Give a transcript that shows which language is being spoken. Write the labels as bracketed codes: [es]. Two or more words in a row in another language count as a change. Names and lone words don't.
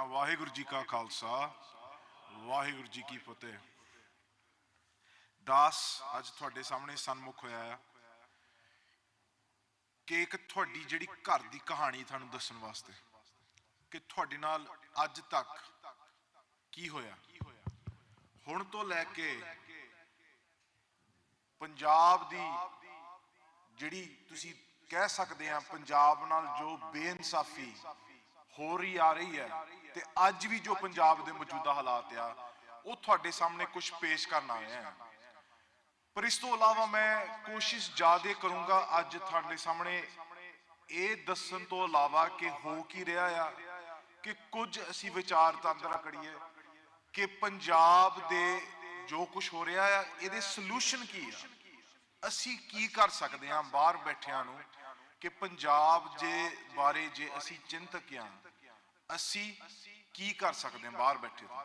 [pa] ਵਾਹਿਗੁਰੂ ਜੀ ਕਾ ਖ਼ਾਲਸਾ, ਵਾਹਿਗੁਰੂ ਜੀ ਕੀ ਫ਼ਤਹਿ। ਦਾਸ ਅੱਜ ਤੁਹਾਡੇ ਸਾਹਮਣੇ ਸਨਮੁਖ ਹੋਇਆ ਹੈ ਕਿ ਏਕ ਤੁਹਾਡੀ ਜਿਹੜੀ ਘਰ ਦੀ ਕਹਾਣੀ ਤੁਹਾਨੂੰ ਦੱਸਣ ਵਾਸਤੇ ਕਿ ਤੁਹਾਡੇ ਨਾਲ ਅੱਜ ਤਕ ਕੀ ਹੋਇਆ, ਹੁਣ ਤੋਂ ਲੈ ਕੇ ਪੰਜਾਬ ਦੀ ਜਿਹੜੀ ਤੁਸੀਂ ਕਹਿ ਸਕਤੇ ਹੈਂ ਪੰਜਾਬ ਨਾਲ ਜੋ ਬੇਇਨਸਾਫ਼ੀ ਹੋ ਰਹੀ ਆ ਰਹੀ ਹੈ ਤੇ ਅੱਜ ਭੀ ਜੋ ਪੰਜਾਬ ਦੇ ਮੌਜੂਦਾ ਹਾਲਾਤ ਆ ਵੋ ਤੁਹਾਡੇ ਸਾਹਮਣੇ ਕੁਝ ਪੇਸ਼ ਕਰਨਾ ਆਏ ਹੈਂ। ਪਰ ਇਸ ਤੋਂ ਇਲਾਵਾ ਮੈਂ ਕੋਸ਼ਿਸ਼ ਜ਼ਿਆਦਾ ਕਰੂੰਗਾ ਅੱਜ ਤੁਹਾਡੇ ਸਾਹਮਣੇ ਇਹ ਦੱਸਣ ਤੋਂ ਇਲਾਵਾ ਕਿ ਹੋ ਕੀ ਰਿਹਾ ਆ ਕਿ ਕੁਝ ਅਸੀਂ ਵਿਚਾਰਧਾਰਾ ਕਰੀਏ ਕਿ ਪੰਜਾਬ ਦੇ ਜੋ ਕੁਝ ਹੋ ਰਿਹਾ ਹੈ ਇਹ ਸਲੂਸ਼ਨ ਕੀ ਹੈ, ਅਸੀਂ ਕੀ ਕਰ ਸਕਤੇ ਹੈਂ ਬਾਹਰ ਬੈਠਿਆਂ ਨੂੰ ਕਿ ਪੰਜਾਬ ਜੇ ਬਾਰੇ ਜੇ ਅਸੀਂ ਚਿੰਤਕ ਹਾਂ ਅਸੀਂ ਕੀ ਕਰ ਸਕਤੇ ਹੈਂ ਬਾਹਰ ਬੈਠੇ।